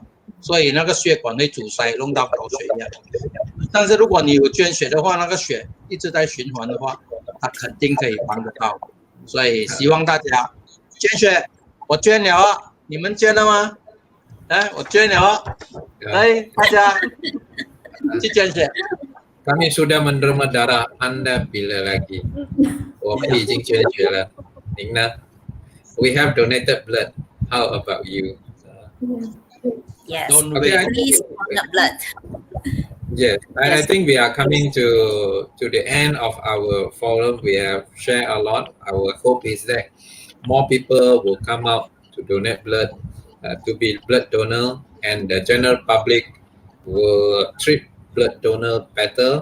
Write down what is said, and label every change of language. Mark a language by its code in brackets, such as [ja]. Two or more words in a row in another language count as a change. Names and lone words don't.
[zh] 所以那个血管会阻塞，弄到高血压。但是如果你有捐血的话，那个血一直在循环的话，它肯定可以帮得到。所以希望大家捐血，我捐了啊，你们捐了吗？来，我捐了啊，来大家去捐血。 [ms] Kami sudah menerima darah Anda bila lagi? [zh] 我们已经捐血了，您呢 ？ [en] We have donated blood. How about you? Yes, okay, please donate blood. Yes, I think we are coming to the end of our forum. We have shared a lot. Our hope is that more people will come out to donate blood, to be blood donor, and the general public will treat blood donor better.